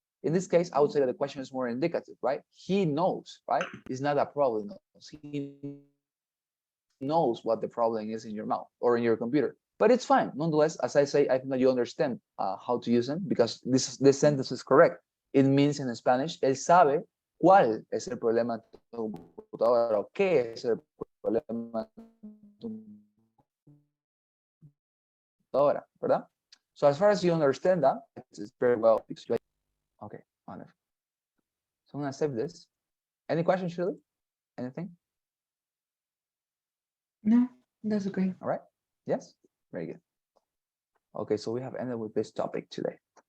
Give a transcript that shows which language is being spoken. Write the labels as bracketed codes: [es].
[en] In this case, I would say that the question is more indicative, right? He knows, right? It's not a problem. He knows what the problem is in your mouth or in your computer. But it's fine. Nonetheless, as I say, I think that you understand how to use them because this sentence is correct. [es] It means in Spanish, él sabe cuál es el problema en tu computadora o qué es el problema en tu computadora, ¿verdad? [en] So as far as you understand that, it's very well explained. Okay, wonderful. So I'm gonna save this. Any questions, Shirley? Anything? No, that's okay. All right. Yes, very good. Okay, so we have ended with this topic today.